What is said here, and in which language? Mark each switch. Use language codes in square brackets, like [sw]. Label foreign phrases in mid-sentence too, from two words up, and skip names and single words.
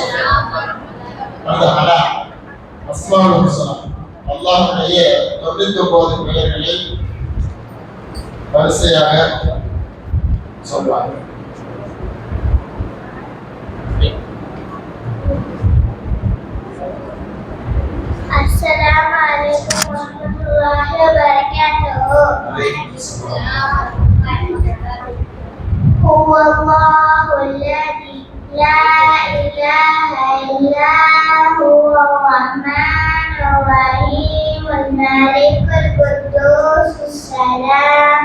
[ta] அல்லாஹ்வுடைய 99 பெயர்களை வரிசையாக சொல்வாங்க. [ar] السلام عليكم ورحمة الله وبركاته. هو الله الذي لا إله إلا هو الرحمن الرحيم الملك القدوس السلام